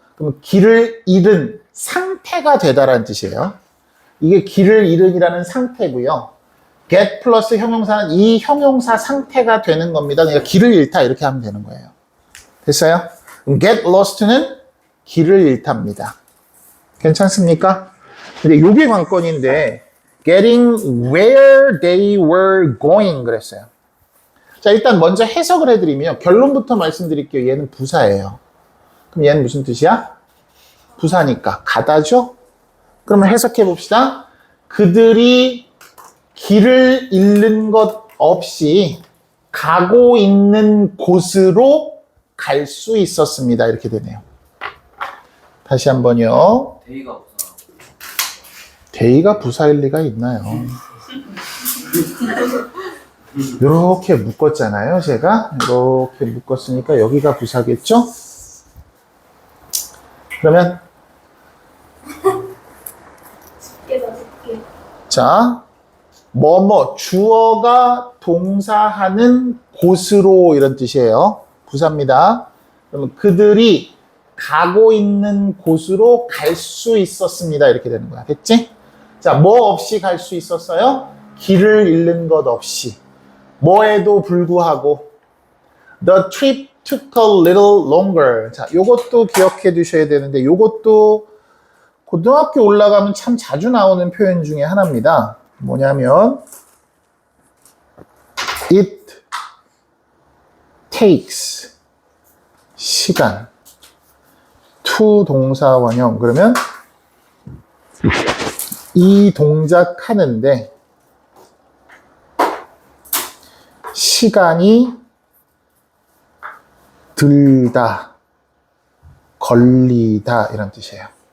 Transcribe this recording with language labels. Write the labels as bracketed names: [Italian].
[Korean] 그럼 길을 잃은 상태가 되다라는 뜻이에요. 이게 길을 잃은이라는 상태고요. get 플러스 형용사는 이 형용사 상태가 되는 겁니다. 그러니까 길을 잃다 이렇게 하면 되는 거예요. 됐어요? 그럼 [English] get lost [Korean] 는 길을 잃답니다. 괜찮습니까? 근데 요게 관건인데 [English] getting where they were going [Korean] 그랬어요. 자, 일단 먼저 해석을 해드리면 결론부터 말씀드릴게요. 얘는 부사예요. 그럼 얘는 무슨 뜻이야? 부사니까 가다죠? 그러면 해석해 봅시다. 그들이 길을 잃는 것 없이 가고 있는 곳으로 갈 수 있었습니다. 이렇게 되네요. 다시 한번요. 데이가 부사. 데이가 부사일 리가 있나요? 이렇게 묶었잖아요. 제가 이렇게 묶었으니까 여기가 부사겠죠? 그러면 자, 뭐뭐 주어가 동사하는 곳으로 이런 뜻이에요. 부사입니다. 그러면 그들이 가고 있는 곳으로 갈 수 있었습니다. 이렇게 되는 거야. 됐지? 자, 뭐 없이 갈 수 있었어요? 길을 잃는 것 없이. 뭐에도 불구하고 [English] The trip took a little longer. [Korean] 자, 요것도 기억해 두셔야 되는데 요것도 고등학교 올라가면 참 자주 나오는 표현 중에 하나입니다. 뭐냐면 [English] It takes [Korean] 시간 to 동사 원형 그러면 이 동작 하는데 시간이 들다, 걸리다 이런 뜻이에요.